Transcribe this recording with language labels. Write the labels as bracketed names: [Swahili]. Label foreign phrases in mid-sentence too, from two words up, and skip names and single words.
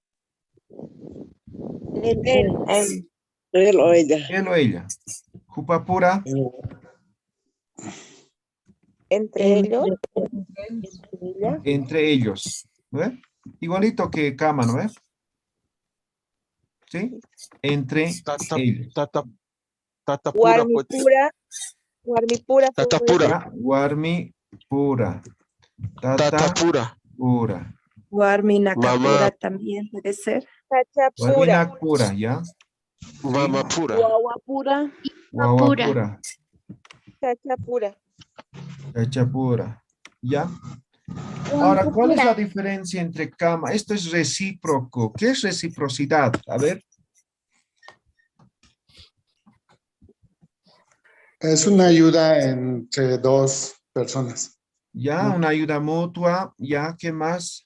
[Spanish] Él o ella. Él o ella. [Aymara] Jupa pura. [Spanish] Entre ellos. Entre ellos. ¿No ve? Igualito que cama, ¿no ve? ¿Sí? Entre ellos. [Aymara] Tata pura, pues. Warmi pura. Tata pura. Ya, Warmi pura. Tata Tata pura. pura. Warmi [Spanish] Mamá. [Aymara] nakapura también puede ser. Warmi pura, ¿ya? Mamá pura. Guagua pura. Guagua pura. pura. Chachapura. Cacha pura. [Spanish] ¿Ya? Ahora, ¿cuál es la diferencia entre cama? Esto es recíproco. ¿Qué es reciprocidad? A ver. Es una ayuda entre dos personas. Ya, una ayuda mutua. Ya, ¿qué más?